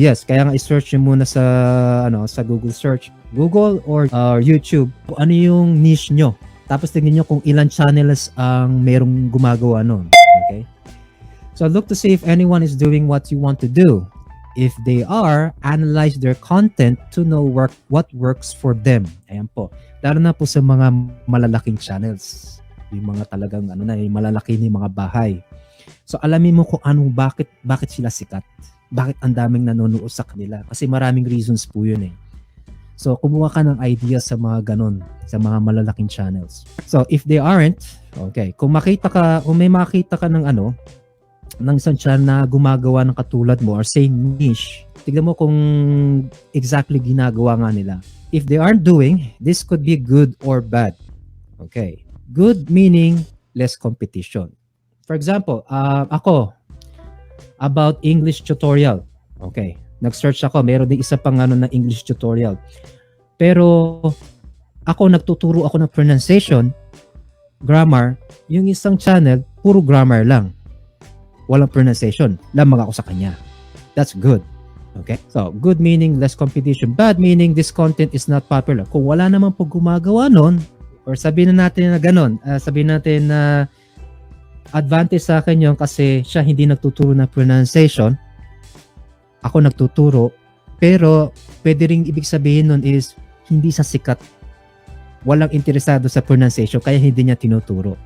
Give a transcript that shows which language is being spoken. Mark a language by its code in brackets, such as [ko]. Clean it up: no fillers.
[tl] Yes, kaya nga i-search nyo muna sa Google search, Google or YouTube, kung ano yung niche nyo. Tapos tingnan nyo kung ilan channels ang merong gumagawa nun. Okay? [en] So look to see if anyone is doing what you want to do. If they are, analyze their content to know what works for them. [tl] Ayan po. Lalo na po sa mga malalaking channels. Yung mga talagang yung malalaki na yung mga bahay. So alamin mo kung bakit sila sikat. Bakit ang daming nanonood sa kanila. Kasi maraming reasons po yun eh. So, kumuha ka ng idea sa mga ganon, sa mga malalaking channels. [en] So, if they aren't, okay, [tl] kung may makita ka ng isang channel na gumagawa ng katulad mo or same niche, tignan mo kung exactly ginagawa nga nila. [en] If they aren't doing, this could be good or bad. Okay. Good meaning less competition. For example, ako, about English tutorial. Okay. [tl] Nag-search ako, meron din isa pang na English tutorial. Pero ako nagtuturo ako ng pronunciation, grammar, yung isang channel puro grammar lang. Walang pronunciation. Lamang ako sa kanya. [en] That's good. [tl] Okay? [en] So, good meaning less competition. Bad meaning this content is not popular. [tl] Kung wala naman po gumagawa nun, or sabihin na natin na ganon, sabihin natin na advantage sa akin yun kasi siya hindi nagtuturo ng pronunciation, ako nagtuturo, pero pwede ring ibig sabihin nun is hindi sa sikat, walang interesado sa pronunciation kaya hindi niya tinuturo.